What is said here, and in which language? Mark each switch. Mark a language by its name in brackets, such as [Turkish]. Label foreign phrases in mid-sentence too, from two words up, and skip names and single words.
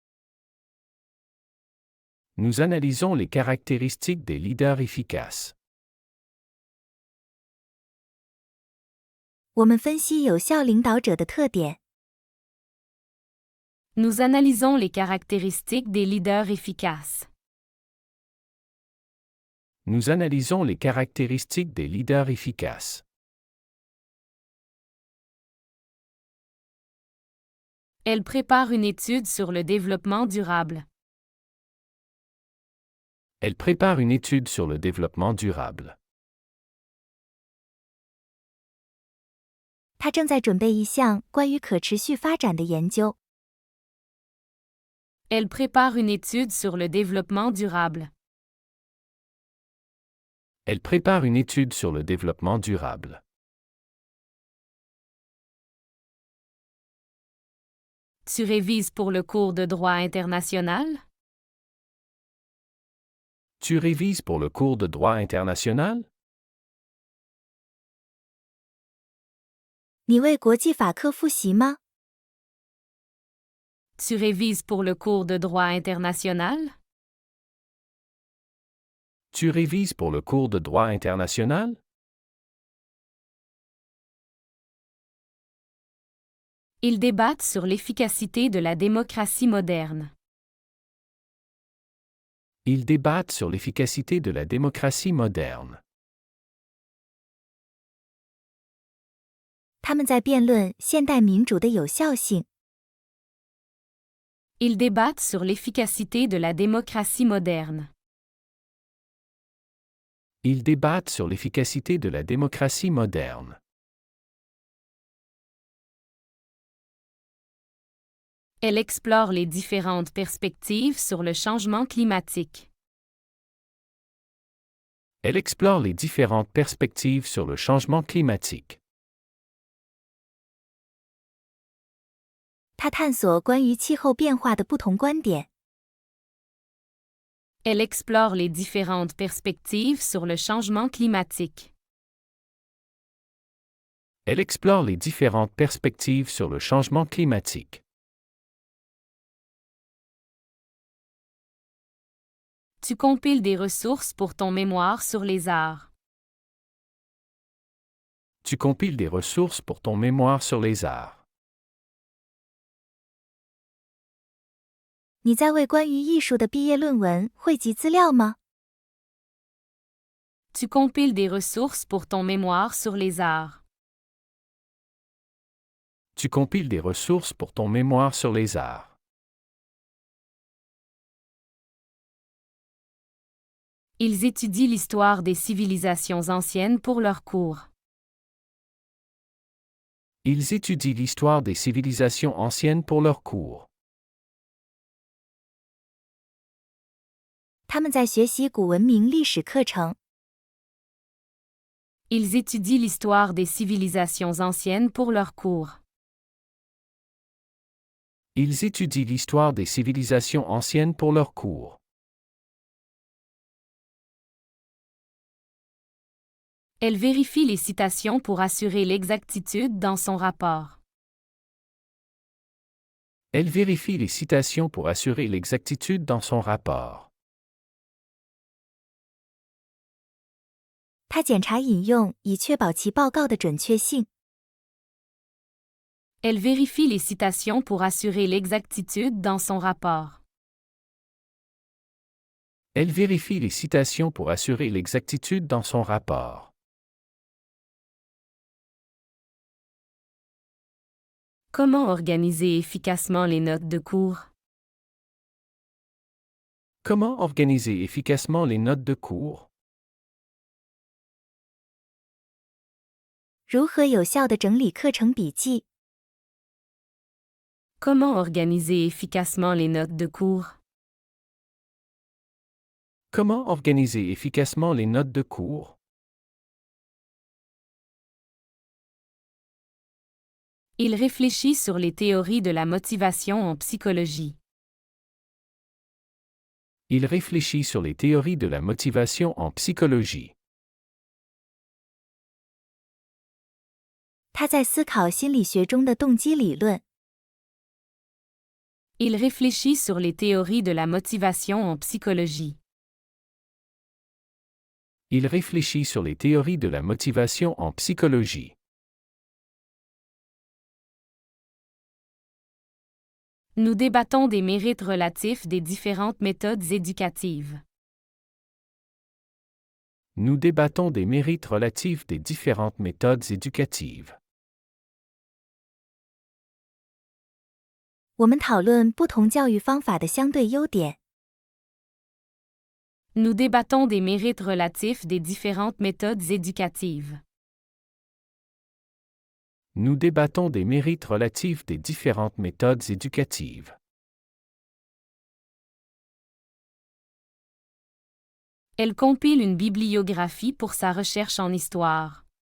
[French] Nous analysons les caractéristiques des leaders efficaces. [Chinese] 我们分析有效领导者的特点。 [French] Nous analysons les caractéristiques des leaders efficaces. Nous analysons les caractéristiques des leaders efficaces. Elle prépare une étude sur le développement durable. Elle prépare une étude sur le développement durable. [Chinese] 他正在准备一项关于可持续发展的研究。 [French] Elle prépare une étude sur le développement durable. Elle prépare une étude sur le développement durable. Tu révises pour le cours de droit international? Tu révises pour le cours de droit international? [Chinese] 你为国际法课复习吗？ [French] Tu révises pour le cours de droit international? Tu révises pour le cours de droit international? Ils débattent sur l'efficacité de la démocratie moderne. Ils débattent sur l'efficacité de la démocratie moderne. [Chinese] 他们在辩论现代民主的有效性。 [French] Ils débattent sur l'efficacité de la démocratie moderne. Ils débattent sur l'efficacité de la démocratie moderne. Elle explore les différentes perspectives sur le changement climatique. Elle explore les différentes perspectives sur le changement climatique. [Chinese] 他探索关于气候变化的不同观点。 [French] Elle explore les différentes perspectives sur le changement climatique. Elle explore les différentes perspectives sur le changement climatique. Tu compiles des ressources pour ton mémoire sur les arts. Tu compiles des ressources pour ton mémoire sur les arts. [Chinese] 你在为关于艺术的毕业论文汇集资料吗？ [French] Tu compiles des ressources pour ton mémoire sur les arts. Tu compiles des ressources pour ton mémoire sur les arts. Ils étudient l'histoire des civilisations anciennes pour leurs cours. Ils étudient l'histoire des civilisations anciennes pour leurs cours. [Chinese] 他们在学习古文明历史课程。 [French] Ils étudient l'histoire des civilisations anciennes pour leurs cours. Ils étudient l'histoire des civilisations anciennes pour leurs cours. Elle vérifie les citations pour assurer l'exactitude dans son rapport. Elle vérifie les citations pour assurer l'exactitude dans son rapport. [Chinese] 他检查引用以确保其报告的准确性。 [French] Elle vérifie les citations pour assurer l'exactitude dans son rapport. Elle vérifie les citations pour assurer l'exactitude dans son rapport. Comment organiser efficacement les notes de cours? Comment organiser efficacement les notes de cours? [Chinese] 如何有效地整理课程笔记？ [French] Comment organiser efficacement les notes de cours? Comment organiser efficacement les notes de cours? Il réfléchit sur les théories de la motivation en psychologie. Il réfléchit sur les théories de la motivation en psychologie. [Chinese] 他在思考心理学中的动机理论。 [French] Il réfléchit sur les théories de la motivation en psychologie. Il réfléchit sur les théories de la motivation en psychologie. Nous débattons des mérites relatifs des différentes méthodes éducatives. Nous débattons des mérites relatifs des différentes méthodes éducatives. [Chinese] 我们讨论不同教育方法的相对优点。 [French] Nous débattons des mérites relatifs des différentes méthodes éducatives. Nous débattons des mérites relatifs des différentes méthodes éducatives. Elle compile une bibliographie pour sa recherche en histoire.